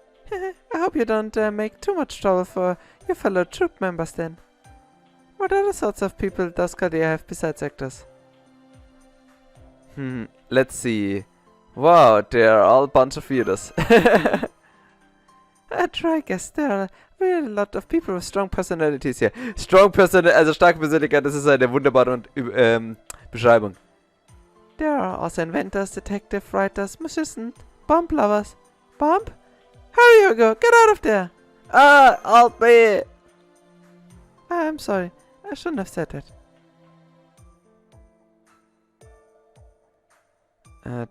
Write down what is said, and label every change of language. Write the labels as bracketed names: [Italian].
[English] I hope you don't make too much trouble for your fellow troop members then. What other sorts of people does Chaldea have besides actors? Let's see. Wow, they're all a bunch of weirdos. I guess there are really a lot of people with strong personalities here. [German] Also starke Persönlichkeit, das ist eine wunderbare Beschreibung. [English] There are also inventors, detective writers, musicians, bomb lovers. Bomb? Hurry, Hugo! Get out of there! Ah, help me! I'm sorry. I shouldn't have said that.